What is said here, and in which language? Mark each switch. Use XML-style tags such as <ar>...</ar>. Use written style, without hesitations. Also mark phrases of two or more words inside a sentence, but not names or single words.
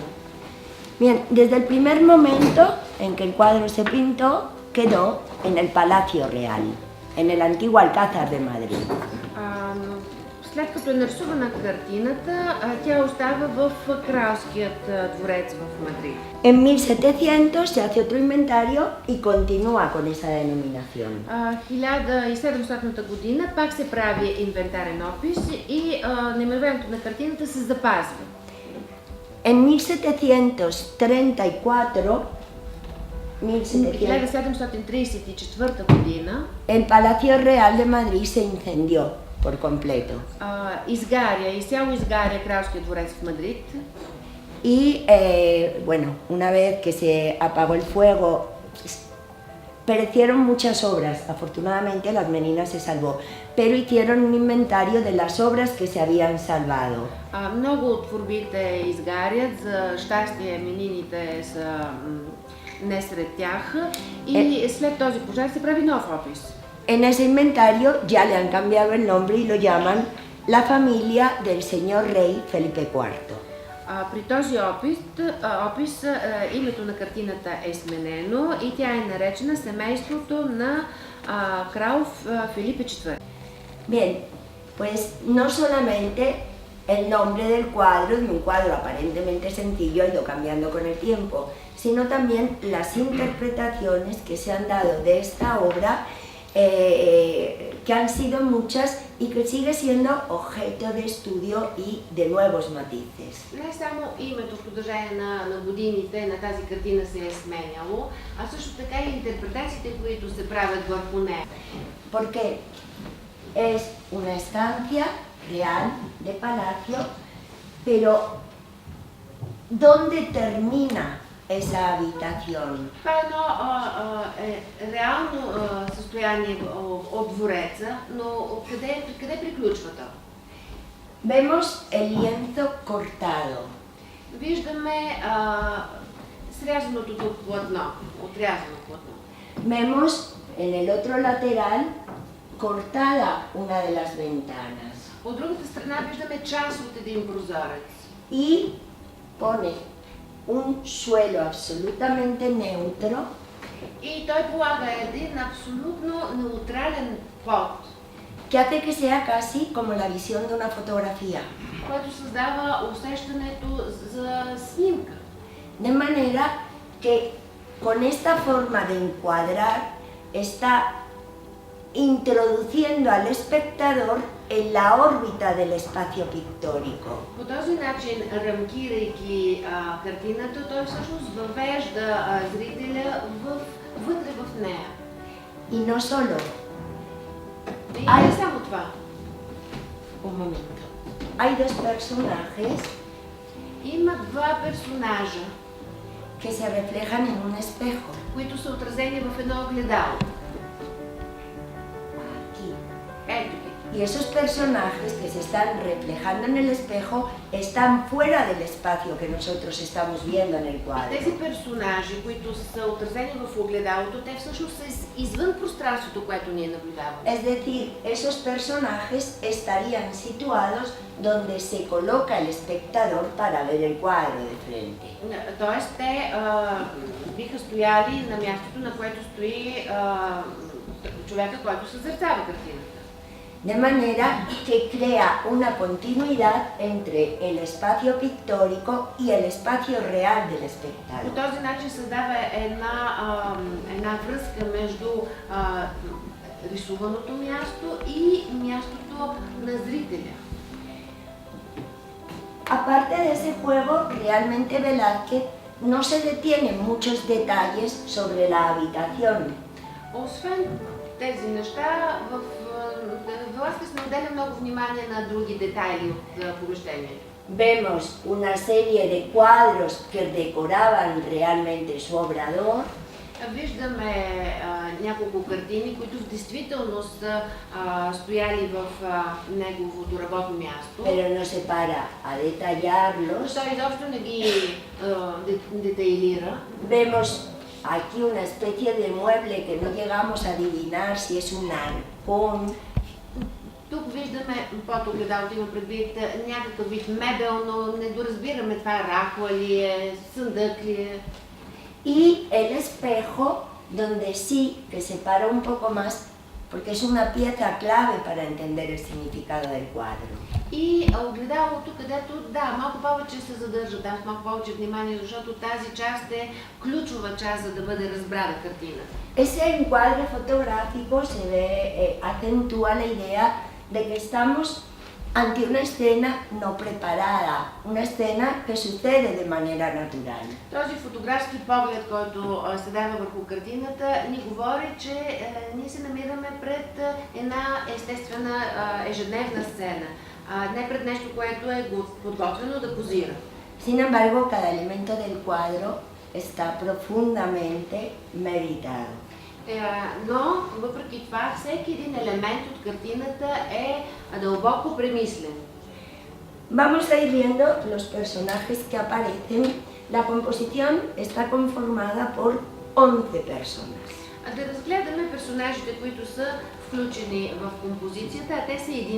<es>Bien, desde el primer momento en que el cuadro se pintó, quedó en el Palacio Real, en el antiguo Alcázar de Madrid.</es> <bg>След като е нарисувана картината, тя остава в Кралският дворец в Мадрид.</bg> <es>En 1700 se hace otro inventario y continúa con esa denominación.</es> <bg>1700 година пак се прави инвентарен опис и наименованието на картината се запазва.</bg> <es>En 1734,</es> <bg>1734 година</bg> <es>el Palacio Real de Madrid se incendió por completo.</es> <bg>Изцяло изгаря Кралския дворец в Мадрид.</bg> <es>Y bueno, una vez que se apagó el fuego, perecieron muchas obras. Afortunadamente las Meninas se salvó, pero hicieron un inventario de las obras que se habían salvado.</es> <bg>Много от творбите изгарят, за щастие Менините са не сред тях и след този пожар се прави нов опис.</bg> <es>En ese inventario ya le han cambiado el nombre y lo llaman la familia del señor rey Felipe IV.</es> <bg>При този опис името на картината е сменено и тя е наречена семейството на крал Филипе IV.</bg> <es>Bien, pues no solamente el nombre del cuadro, de un cuadro aparentemente sencillo, ha ido cambiando con el tiempo, sino también las interpretaciones que se han dado de esta obra, que han sido muchas y que sigue siendo objeto de estudio y de nuevos matices.</es> <bg>Не само името в продължение на годините на тази картина се е сменяло, а също така и интерпретациите, които се правят върху нея.</bg> <es>Porque es una estancia real de palacio, pero ¿dónde termina esa habitación?</es> <bg>Това е едно реално състояние от двореца, но къде приключва то?</bg> <es>Vemos el lienzo cortado.</es> <bg>Виждаме срязаното тук платно, отрязано платно.</bg> <es>Vemos en el otro lateral cortada una de las ventanas.</es> <bg>От другата страна виждаме част от един прозорец.</bg> <es>Y pone un suelo absolutamente neutro.</es> <bg>И той полага един абсолютно неутрален пот,</bg> <es>que hace que sea casi como la visión de una fotografía.</es> <bg>което създава усещането за снимка.</bg> <es>De manera que con esta forma de encuadrar está introduciendo al espectador en la órbita del espacio pictórico.</es> <bg>По този начин, рамкирайки картината, той всъщност въвежда зрителя вътре в нея.</bg> <es>Y no solo,</es> <bg>И не само това.</bg> <es>un momento, hay dos personajes</es> <bg>Има два персонажа,</bg> <es>que se reflejan en un espejo.</es> <bg>които са отразени в едно огледало.</bg> <es>Aquí.</es> <bg>Ето ги.</bg> <es>Y esos personajes que se están reflejando en el espejo están fuera del espacio que nosotros estamos viendo en el cuadro.</es> <bg>Тези персонажи, които са отразени в огледалото, те всъщност са извън пространството, което ние наблюдаваме.</bg> <es>Es decir, esos personajes estarían situados donde se coloca el espectador para ver el cuadro de frente.</es> <bg>Тоест, те биха стояли на мястото, на което стои човека, който съзерцава картината.</bg> <es>De manera que crea una continuidad entre el espacio pictórico y el espacio real del</es> <bg>По</bg> <es>espectador.</es> <bg>този начин създава една връзка между рисуваното място и мястото на зрителя.</bg> <es>Aparte de ese juego, realmente Velázquez no se detiene en muchos detalles sobre la habitación.</es> <bg>Освен тези неща, Велázquez не отделя много внимание на други детайли от помещението.</bg> <es>Vemos una serie de cuadros que decoraban realmente su obrador.</es> <bg>Виждаме няколко картини, които в действителност са стояли в неговото работно място.</bg> <es>Pero no se para a detallarlos.</es> <bg>Той изобщо не ги детайлира.</bg> <es>Vemos aquí una especie de mueble que no llegamos a adivinar si es un arcón.</es> <bg>Тук виждаме под огледалото, има предвид някакъв вид мебел, но не доразбираме това рахла ли е, съндък ли е.</bg> <es>Y el espejo, donde sí que se para un poco más, porque es una pieza clave para entender el significado del cuadro.</es> <bg>И огледалото, където малко повече се задържа, там малко повече внимание, защото тази част е ключова част, за да бъде разбрана картината.</bg> <es>Ese encuadre fotográfico se ve, acentúa la idea de que estamos ante una escena no preparada, una escena que sucede de manera natural. Този фотографски поглед, който се дава върху картината, ни говори, че ние се намираме пред една естествена ежедневна сцена, не пред нещо, което е подготвено да позира. Sin embargo, cada elemento del cuadro está profundamente meditado. Но, въпреки това, всеки един елемент от картината е дълбоко премислен. Vamos a ir viendo los personajes que aparecen. La composición está conformada por 11 personas.</es> <bg>Да разгледаме персонажите, които са включени в композицията, а те са 11.</bg>